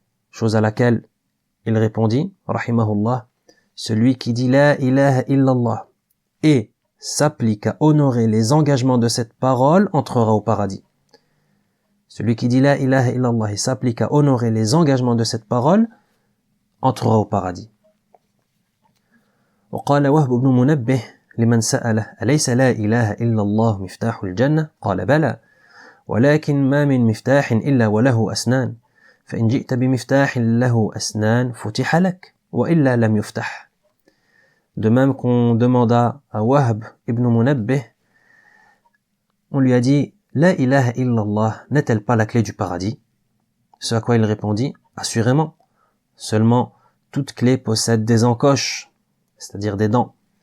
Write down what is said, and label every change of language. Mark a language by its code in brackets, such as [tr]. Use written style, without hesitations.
[fr] Chose à laquelle il répondit rahimahullah celui qui dit la ilaha illallah et s'applique à honorer les engagements de cette parole entrera au paradis. Celui qui dit la ilaha illallah et s'applique à honorer les engagements de cette parole entrera au paradis. [ar] وقال وهب بن منبه لمن سأله أليس لا إله إلا الله مفتاح الجنة قال بلى ولكن ما من مفتاح إلا وله أسنان فإن جئت بمفتاح له أسنان فتح لك وإلا لم يفتح. [fr] De même qu'on demanda à Wahb ibn Munabbih, on lui a dit la ilaha illallah n'est-elle pas la clé du paradis? Ce à quoi il répondit assurément. Seulement toute clé possède des encoches, c'est-à-dire des dents.